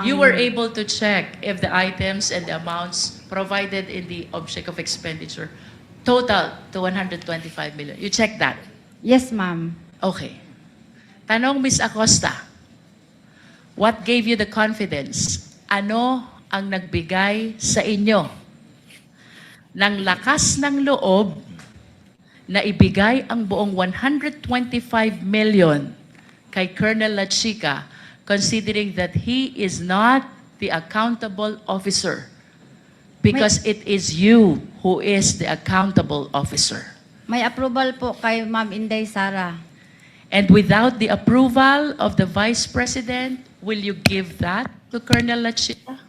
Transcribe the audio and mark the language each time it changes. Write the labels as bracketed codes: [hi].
[en] You were able to check if the items and the amounts provided in the object of expenditure total to 125 million. You checked that? Yes, ma'am. Okay. Tanong, Ms. Acosta, what gave you the confidence? [tl] Ano ang nagbigay sa inyo ng lakas ng loob na ibigay ang buong 125 million [en] kay Colonel La Chica, considering that he is not the accountable officer? Because it is you who is the accountable officer. [tl] May approval po kay Ma'am Inday Sara. [en] And without the approval of the Vice President, will you give that to Colonel La Chica?